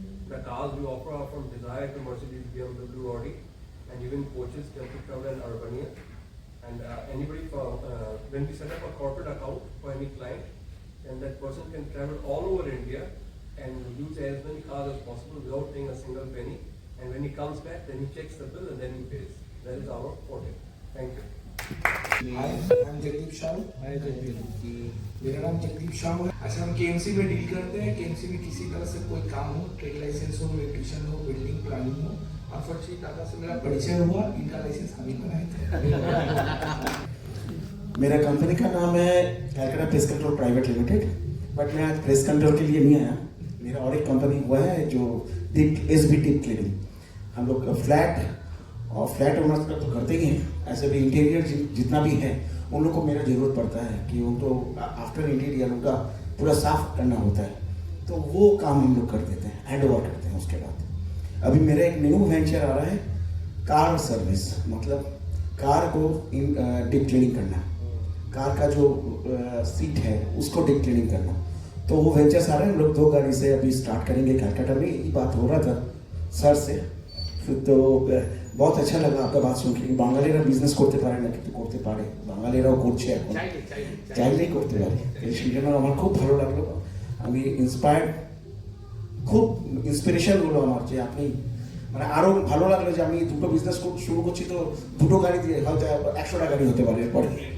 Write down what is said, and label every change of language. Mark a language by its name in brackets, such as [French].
[English] The cars we offer are from Desire to Mercedes, BMW, Audi, and even coaches, Delta Travel and Urbania. And anybody when we set up a corporate account for any client, then that person can travel all over India and use as many cars as possible without paying a single penny. And when he comes back, then he checks the bill and then he pays. That is our forte. Thank you. Hi, I'm [Hindi] Jagdeep Shah. मेरा नाम जगदीप शाह है। अच्छा, हम KMC में deal करते हैं। KMC में किसी तरह से कोई काम हो, ट्रेड लाइसेंस हो, इलेक्ट्रिशियन हो, बिल्डिंग प्लानिंग हो, अनफॉर्चुनेटली टाटा से मेरा परिचय हुआ, इनका लाइसेंस हम ही बनाए थे। मेरा कंपनी का नाम है Calcutta pest control private limited, but मैं आज पेस्ट कंट्रोल के लिए नहीं आया। मेरा और एक कंपनी हुआ है जो SB टिप क्लीनिंग। हम लोग फ्लैट ओनर्स का तो करते ही हैं, ऐसे भी इंटीरियर जितना भी है उन लोग को मेरा ज़रूरत पड़ता है कि उनको आफ्टर इंटीरियर उनका पूरा साफ करना होता है, तो वो काम हम लोग कर देते हैं, हैंड ओवर करते हैं। उसके बाद अभी मेरा एक न्यू वेंचर आ रहा है, कार सर्विस, मतलब कार को डीप क्लीनिंग करना, कार का जो सीट है उसको डीप क्लीनिंग करना। तो वो वेंचर्स आ रहे हैं, हम लोग 2 गाड़ी से अभी स्टार्ट करेंगे कैलकाटा में। ये बात हो रहा था सर से, फिर तो बहुत अच्छा लगा आपका बात सुन के। [Bangla] बांगालीरा बिजनेस করতে পারে না কিন্তু করতে পারে, বাঙালিরাও করছে এখন, চাইলেই করতে পারে। এই সেজন্য আমার খুব ভালো লাগলো, আমি ইন্সপায়ার্ড, খুব ইন্সপিরেশন হলো আমার যে আপনি মানে আরো ভালো লাগলো যে আমি দুটো বিজনেস শুরু করছি, তো দুটো গাড়ি দিয়ে হয়তো 100টা গাড়ি হতে পারে এরপরে।